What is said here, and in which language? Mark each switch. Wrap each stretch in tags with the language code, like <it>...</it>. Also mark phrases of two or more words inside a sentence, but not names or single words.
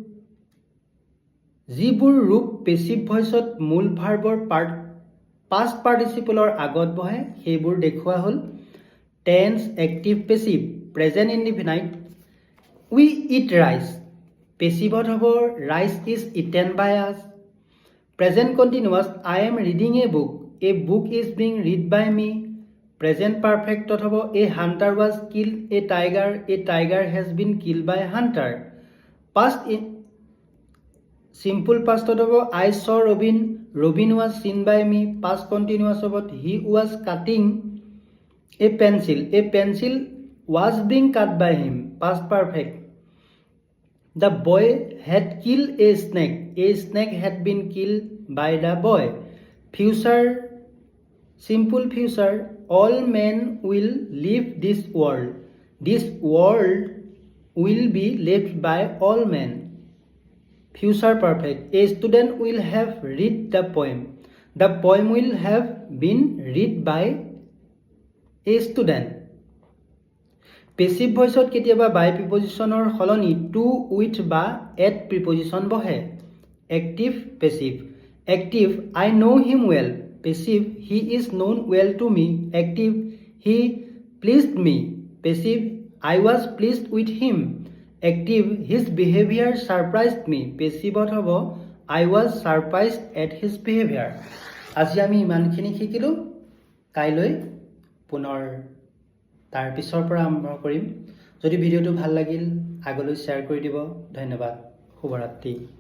<as>যিবোৰ ৰূপ পেছিভ ভইচত মূল ভাৰ্বৰ পাষ্ট পাৰ্টিচিপলৰ আগত বহে সেইবোৰ দেখুওৱা হ'ল</as> <en>tense active passive present indefinite we eat rice passive হ'ব rice is eaten by us present continuous I am reading a book is being read by me present perfect হ'ব a hunter was killed a tiger has been killed by hunter past simple past হ'ব I saw Robin was seen by me past continuous হ'ব he was cutting a pencil was being cut by him past perfect the boy had killed a snake had been killed by the boy future simple future all men will leave this world will be left by all men future perfect a student will have read the poem will have been read by a student</en> <as>পেছিভ ভইচত কেতিয়াবা বাই প্ৰিপজিশ্যনৰ সলনি টু উইথ বা এট প্ৰিপজিশ্যন বহে</as> <en>active passive active I know him well Passive, he is known well to me. Active, he pleased me. Passive, I was pleased with him. Active, his behavior surprised me. Passive hobo, I was surprised at his behavior.</en> <as>আজি আমি ইমানখিনি শিকিলোঁ কাইলৈ পুনৰ তাৰ পিছৰ পৰা আৰম্ভ কৰিম। যদি ভিডিঅ'টো ভাল লাগিল আগলৈ শ্বেয়াৰ কৰি দিব। ধন্যবাদ। শুভৰাত্ৰি।</as>